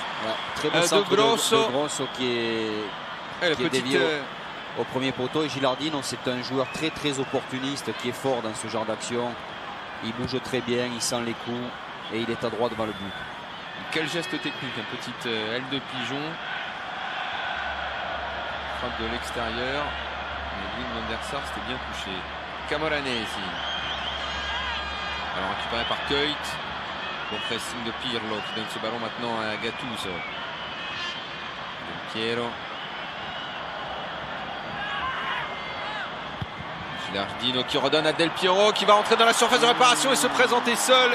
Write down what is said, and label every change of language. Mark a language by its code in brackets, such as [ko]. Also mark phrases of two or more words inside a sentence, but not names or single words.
[fr] Ouais, très bon centre de Grosso qui est dévié au premier poteau. Et Gilardino, c'est un joueur très très opportuniste qui est fort dans ce genre d'action. Il bouge très bien, il sent les coups et il est à droit devant le but. Quel geste technique, une petite aile de pigeon. Frappe de l'extérieur. Edwin van der Sar, c'était bien touché. Camoranesi. Alors récupéré par Keut. Bon pressing de Pirlo qui donne ce ballon maintenant à Gattuso. Del Piero. Gilardino qui redonne à Del Piero qui va rentrer dans la surface de réparation et se présenter seul.